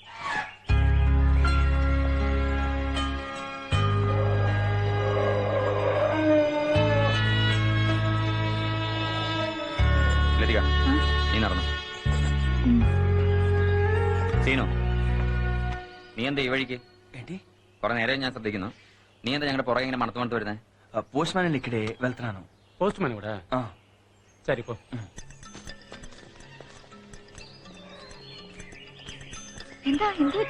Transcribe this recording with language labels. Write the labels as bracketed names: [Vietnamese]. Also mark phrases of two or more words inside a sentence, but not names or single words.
[Malayalam] ലതിക നീ നടന്നു. സീനു നീ എന്താ ഈ വഴിക്ക്? കുറെ നേരം ഞാൻ ശ്രദ്ധിക്കുന്നു. നീ എന്താ ഞങ്ങളുടെ പുറകെ ഇങ്ങനെ മണത്ത് മണത്ത് വരുന്നേ? [Telugu] పోస్ట్ మ్యాన్ ఇక్కడే వెళ్తున్నాను. పోస్ట్ మ్యాన్ కూడా సరిపో. [Malayalam] എന്താ എന്ത് പറ്റി?